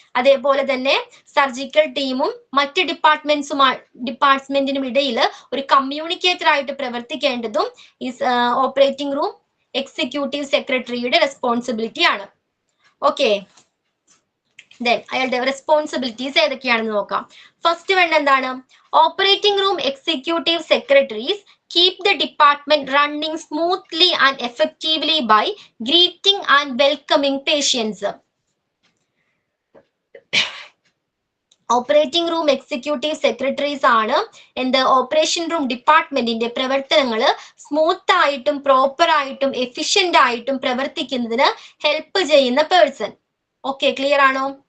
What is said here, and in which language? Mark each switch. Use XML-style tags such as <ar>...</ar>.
<ml>അതേപോലെ തന്നെ സർജിക്കൽ ടീമും മറ്റ് ഡിപ്പാർട്ട്മെന്റിനും ഇടയിൽ ഒരു കമ്മ്യൂണിക്കേറ്റർ ആയിട്ട് പ്രവർത്തിക്കേണ്ടതും ഈ ഓപ്പറേറ്റിംഗ് റൂം എക്സിക്യൂട്ടീവ് സെക്രട്ടറിയുടെ റെസ്പോൺസിബിലിറ്റി ആണ്. ഓക്കെ, അയാളുടെ റെസ്പോൺസിബിലിറ്റീസ് ഏതൊക്കെയാണെന്ന് നോക്കാം. ഫസ്റ്റ് വൺ എന്താണ്?</ml> <en>Operating room executive secretaries keep the department running smoothly and effectively by greeting and welcoming patients.</en> <ml>Operating room executive secretaries ആണ് ഓപ്പറേഷൻ റൂം ഡിപ്പാർട്ട്മെന്റിന്റെ പ്രവർത്തനങ്ങൾ സ്മൂത്ത് ആയിട്ടും പ്രോപ്പർ ആയിട്ടും എഫിഷ്യന്റ് ആയിട്ടും പ്രവർത്തിക്കുന്നതിന് ഹെൽപ്പ് ചെയ്യുന്ന പേഴ്സൺ. ഓക്കെ, ക്ലിയർ ആണോ?</ml>